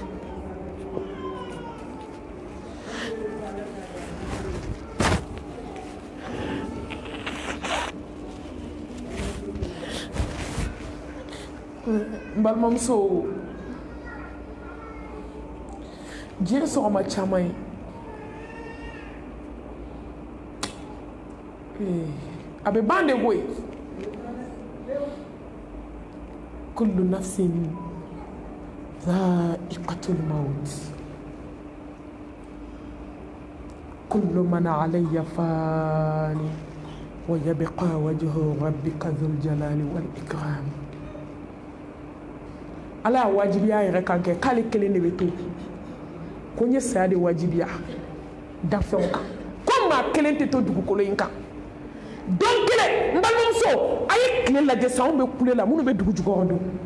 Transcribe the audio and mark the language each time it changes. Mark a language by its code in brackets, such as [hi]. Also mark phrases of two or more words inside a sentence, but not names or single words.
[bm] balimamuso diɲɛ sɔgɔma caman ye a bɛ ban de koyi [ar] كل نفس ذائقة الموت كل من عليها فان ويبقى وجه ربك ذو الجلال والإكرام [bm] ala y'a wajibiya yɛrɛ kan kɛ k'ale kelen de bɛ to ko n ye saya de wajibiya danfɛnw kan ko maa kelen tɛ to dugukolo in kan don kelen n balimamuso a ye tile lajɛ san anw bɛ kule la minnu bɛ dugu jukɔrɔ don